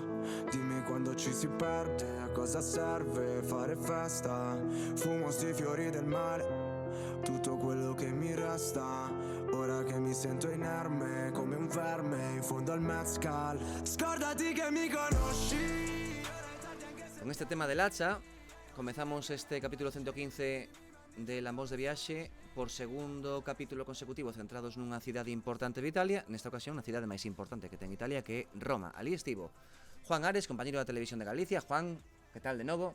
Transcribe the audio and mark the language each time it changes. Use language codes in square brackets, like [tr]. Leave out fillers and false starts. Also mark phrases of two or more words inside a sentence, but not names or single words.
[it] Dimmi quando ci si perde, a cosa serve fare festa. Fumo sti fiori del male, tutto quello che mi resta. Ora che mi sento inerme, come un verme in fondo al mezcal. Scordati che mi conosci. [gl] Con este tema del hacha comezamos este capítulo 115 de Lambóns de Viaxe, por segundo capítulo consecutivo centrados nunha cidade importante de Italia, nesta ocasión a cidade máis importante que ten Italia, que é Roma. Ali estivo Juan Ares, compañeiro da Televisión de Galicia. Juan, que tal de novo?